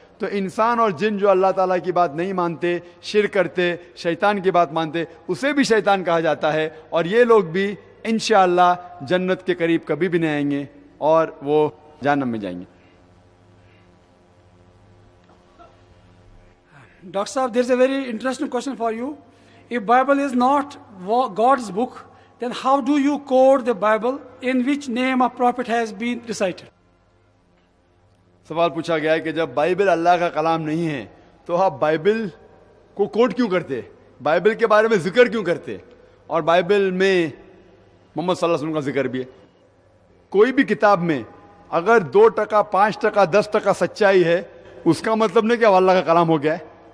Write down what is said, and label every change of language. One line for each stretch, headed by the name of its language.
Urdu: تو انسان اور جن جو اللہ تعالیٰ کی بات نہیں مانتے, شرک کرتے, شیطان کی بات مانتے, اسے بھی شیطان کہا جاتا ہے. اور یہ لوگ بھی انشاءاللہ جنت کے قریب کبھی بھی نہیں آئیں گے اور وہ جہنم میں جائیں گے.
English: Dr. Saab, there is a very interesting question for you. If Bible is not God's book, then how do you code the Bible? In which name a prophet has been recited?
Urdu: سوال پوچھا گیا ہے کہ جب Bible اللہ کا کلام نہیں ہے تو آپ بائبل کو کوٹ کیوں کرتے, بائبل کے بارے میں ذکر کیوں کرتے, اور بائبل میں محمد صلی اللہ علیہ وسلم کا ذکر بھی ہے. کوئی بھی کتاب میں اگر 2%, 5%, 10% سچائی ہے, اس کا مطلب نہیں کہ وہ اللہ کا کلام ہو گیا ہے.